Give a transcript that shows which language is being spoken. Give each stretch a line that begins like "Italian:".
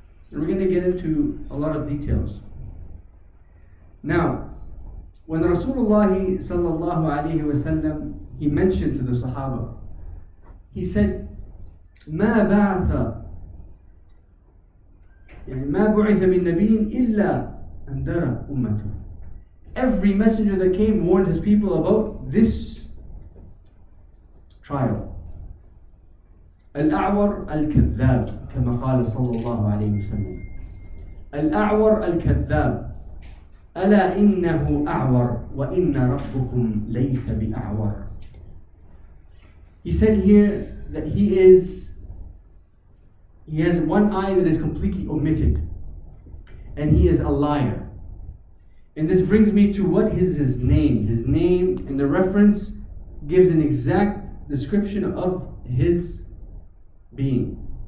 English: And we're going to get into a lot of details. Now, when Rasulullah sallallahu alayhi wa sallam, he mentioned to the Sahaba, he said,
Arabic: ما بعث من نبي إلا أنذر أمته.
English: Every messenger that came warned his people about this trial.
Arabic: الأعور الكذاب كما قال صلى الله عليه وسلم. الأعور الكذاب ألا إنه أعور وإن ربكم ليس بأعور.
English: He said here that he has one eye that is completely omitted, and he is a liar. And this brings me to what is his name. His name in the reference gives an exact description of his being.